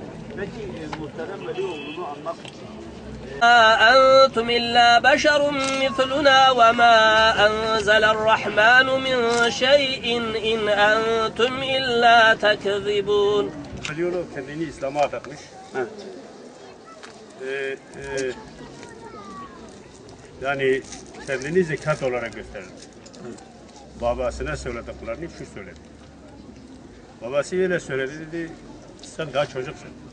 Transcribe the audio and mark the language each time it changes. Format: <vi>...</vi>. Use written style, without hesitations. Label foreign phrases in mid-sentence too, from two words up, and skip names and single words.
<tr>Peki muhterem Velioğlu'nu anmak için.</tr> <ar>أنتم إلا بشر مثلنا وما أنزل الرحمن من شيء إن أنتم إلا تكذبون.</ar> <tr>Velioğlu kendini İslam'a adatmış. Evet. Yani kendini zekat olarak gösterir. Babasına söylediklerini şu söyledi. Babası öyle söyledi, dedi sen daha çocuksun.</tr>